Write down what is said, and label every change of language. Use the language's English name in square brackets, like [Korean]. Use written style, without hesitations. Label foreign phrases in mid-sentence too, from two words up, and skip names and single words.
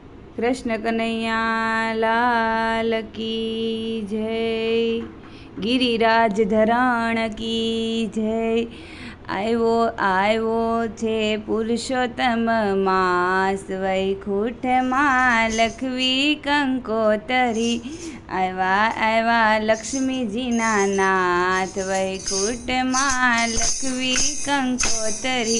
[Hindi] कृष्ण कन्हैया लाल की जय। गिरिराज धरण की जय। [Gujarati] આવ્યો આવ્યો છે પુરુષોત્તમ માસ, વૈકુંઠમાં લખવી કંકોતરી. આવ્યા આવ્યા લક્ષ્મીજીના નાથ, વૈકુંઠમાં લખવી કંકોતરી.